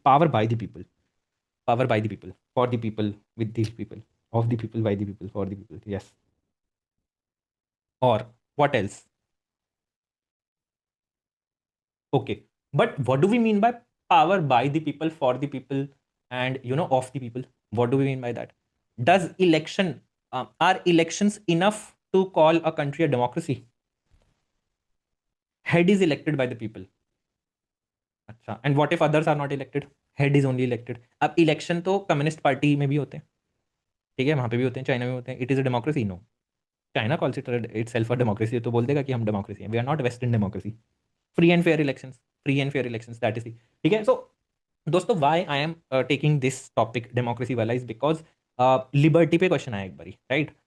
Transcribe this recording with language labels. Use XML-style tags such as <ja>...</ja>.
<en>Power by the people, power by the people, for the people, with the people, of the people, by the people, for the people, yes. और what else? Okay, but what do we mean by power by the people, for the people, and of the people? What do we mean by that? Does election are elections enough to call a country a democracy? Head is elected by the people. अच्छा, and what if others are not elected? Head is only elected.</en> <hi>अब election तो communist party में भी होते हैं, ठीक है, वहां पे भी होते हैं, चाइना में होते हैं।</hi> <en>It is a democracy? No. China calls itself a democracy,</en> <hi>तो बोल देगा कि हम डेमोक्रेसी हैं।</hi> <en>We are not western democracy. Free and fair elections, free and fair elections, that is, ठीक है? So दोस्तों, why I am taking this topic democracy वाला is because liberty पे question आया एक बारी, right?</en>